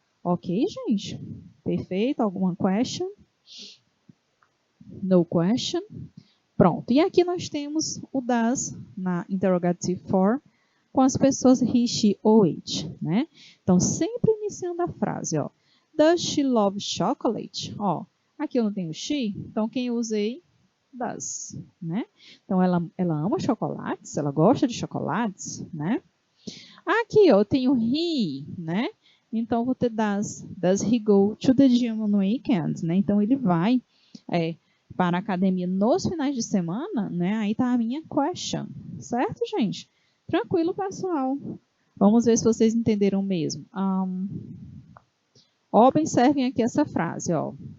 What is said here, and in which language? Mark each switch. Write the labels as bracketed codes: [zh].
[pt] Ok, gente? Perfeito? Alguma question? [en] No question? [pt] Pronto. E aqui nós temos o das na interrogative form com as pessoas he, she ou it, né? Então, sempre iniciando a frase, ó. [en] Does she love chocolate? [pt] Ó, aqui eu não tenho she, então quem eu usei? Does, né? Então, ela ama chocolates, ela gosta de chocolates, né? Aqui, ó, eu tenho he, né? Então, vou ter [en] does he go to the gym on weekends, né? [pt] Então, ele vai para a academia nos finais de semana, né? Aí tá a minha question, certo, gente? Tranquilo, pessoal. Vamos ver se vocês entenderam mesmo. Observem aqui essa frase, ó.